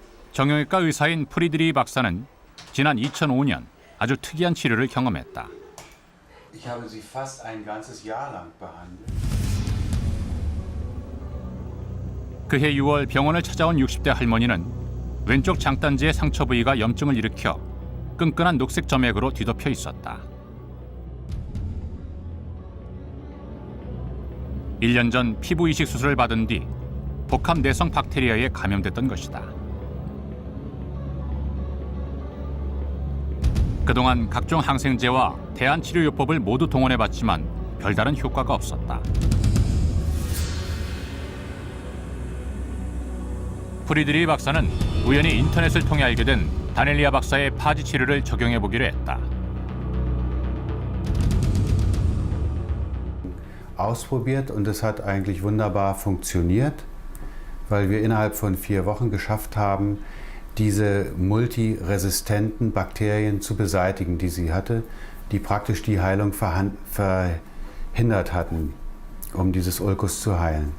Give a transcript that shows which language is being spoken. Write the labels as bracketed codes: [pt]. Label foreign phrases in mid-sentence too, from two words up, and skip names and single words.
[ko] 정형외과 의사인 프리드리 박사는 지난 2005년 아주 특이한 치료를 경험했다. [de] Ich habe sie fast ein ganzes Jahr lang behandelt. [ko] 그해 6월 병원을 찾아온 60대 할머니는 왼쪽 장단지의 상처 부위가 염증을 일으켜 끈끈한 녹색 점액으로 뒤덮여 있었다. 1년 전 피부 이식 수술을 받은 뒤 복합 내성 박테리아에 감염됐던 것이다. 그동안 각종 항생제와 대안치료요법을 모두 동원해봤지만 별다른 효과가 없었다. 프리드리 박사는 우연히 인터넷을 통해 알게 된 다넬리아 박사의 파지 치료를 적용해보기로 했다. [de] Ausprobiert und es hat eigentlich wunderbar funktioniert, weil wir innerhalb von 4 Wochen geschafft haben, diese multiresistenten Bakterien zu beseitigen, die sie hatte, die praktisch die Heilung verhindert hatten, um dieses Ulkus zu heilen.